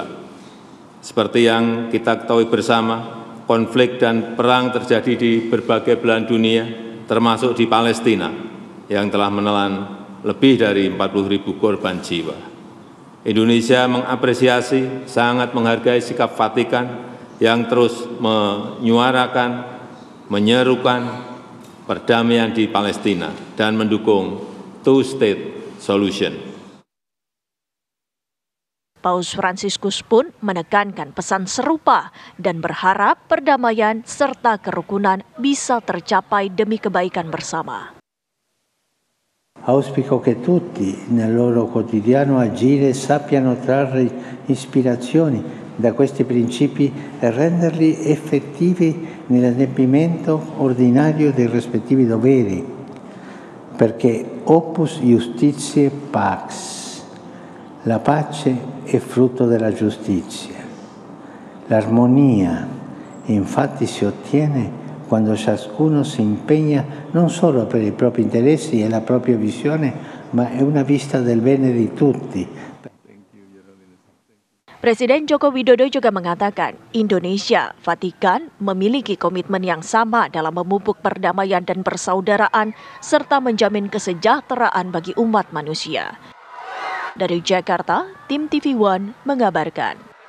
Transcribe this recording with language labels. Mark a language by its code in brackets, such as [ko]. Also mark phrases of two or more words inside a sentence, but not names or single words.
[id] Seperti yang kita ketahui bersama, konflik dan perang terjadi di berbagai belahan dunia, termasuk di Palestina, yang telah menelan lebih dari 40.000 korban jiwa. Indonesia mengapresiasi, sangat menghargai sikap Vatikan yang terus menyuarakan, menyerukan perdamaian di Palestina dan mendukung [en] two-state solution. [id] Paus Fransiskus pun menekankan pesan serupa dan berharap perdamaian serta kerukunan bisa tercapai demi kebaikan bersama. [it] Auspico che tutti nel loro quotidiano agire sappiano trarre ispirazioni da questi principi e renderli effettivi nell'adempimento ordinario dei rispettivi doveri, perché [la] opus justitiae pax. [it] La pace è frutto della giustizia. L'armonia, infatti, si ottiene quando ciascuno si impegna non solo per i propri interessi e la propria visione, ma è una vista del bene di tutti. [id] Presiden Joko Widodo juga mengatakan Indonesia, Vatikan memiliki komitmen yang sama dalam memupuk perdamaian dan persaudaraan serta menjamin kesejahteraan bagi umat manusia. Dari Jakarta, tim TV One mengabarkan.